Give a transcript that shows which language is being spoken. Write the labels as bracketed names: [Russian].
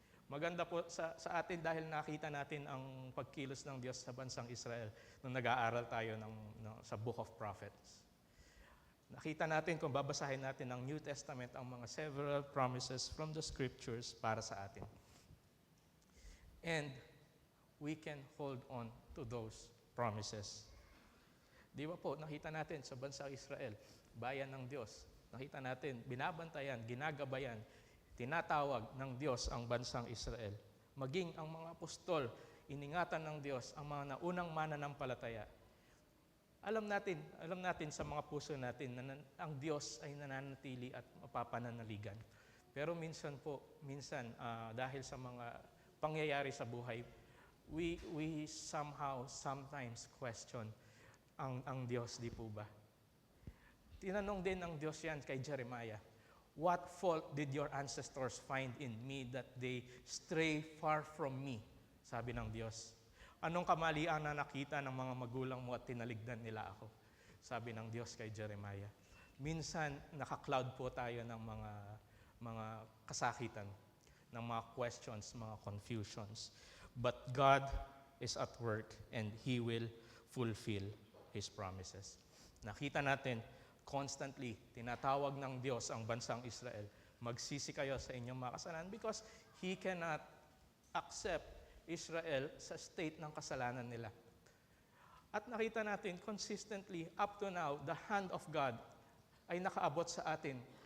[Filipino] Maganda po sa atin dahil nakita natin ang pagkilos ng Diyos sa bansang Israel nung nag-aaral tayo sa Book of Prophets. Nakita natin kung babasahin natin ang New Testament ang mga [English] several promises from the Scriptures [Filipino] para sa atin. [English] And we can hold on to those promises. [Filipino] Di ba po, nakita natin sa bansang Israel, bayan ng Diyos. Nakita natin, binabantayan, ginagabayan, tinatawag ng Diyos ang bansang Israel. Maging ang mga apostol, iningatan ng Diyos ang mga naunang mananampalataya. Alam natin sa mga puso natin na ang Diyos ay nananatili at mapapananaligan. Pero minsan dahil sa mga pangyayari sa buhay, [English] we sometimes question [Filipino] ang Diyos, di po ba? Tinanong din ng Diyos yan kay Jeremiah, [English] "What fault did your ancestors find in me that they stray far from me?" [Filipino] Sabi ng Diyos. "Anong kamalian na nakita ng mga magulang mo at tinaligdan nila ako?" Sabi ng Diyos kay Jeremiah. Minsan, naka-cloud po tayo ng mga kasakitan, ng mga questions, mga confusions. [English] But God is at work and He will fulfill His promises. [Filipino] Nakita natin, constantly, tinatawag ng Diyos ang bansang Israel, magsisi kayo sa inyong mga kasalanan [English] because He cannot accept Israel [Filipino] sa state ng kasalanan nila. At nakita natin, [English] consistently, up to now, the hand of God [Filipino] ay nakaabot sa atin.